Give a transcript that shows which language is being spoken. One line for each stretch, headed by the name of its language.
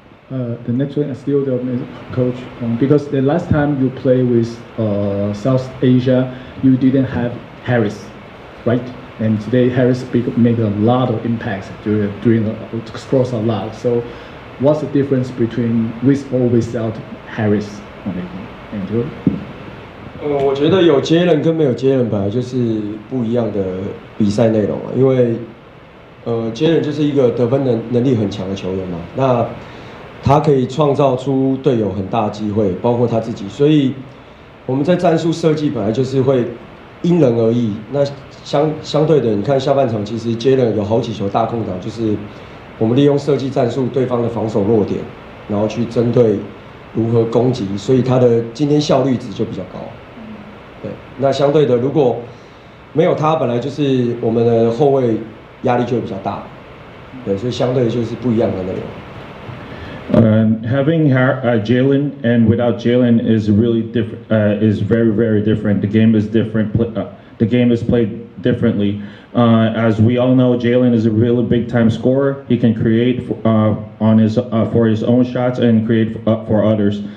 English: The next one is still the coach, because the last time you play with South Asia, you didn't have Harris, right? And today Harris made a lot of impacts scores a lot. So what's the difference between with or without Harris on the game?
Chinese: 我觉得有接人跟没有接人本来就是不一样的比赛内容啊，因为接人就是一个得分能力很强的球员嘛，那他可以创造出队友很大的机会，包括他自己，所以我们在战术设计本来就是会因人而异。那相对的，你看下半场其实接人有好几球大空档，就是我们利用设计战术对方的防守弱点，然后去针对如何攻击，所以他的今天效率值就比较高。对，那相对的，如果没有他，本来就是我们的后卫压力就会比较大。对，所以相对就是不一样的内容。
English: Having Jalen and without Jalen is really different. Is very, very different. The game is different. The game is played differently. As we all know, Jalen is a really big time scorer. He can create for his own shots and create for others.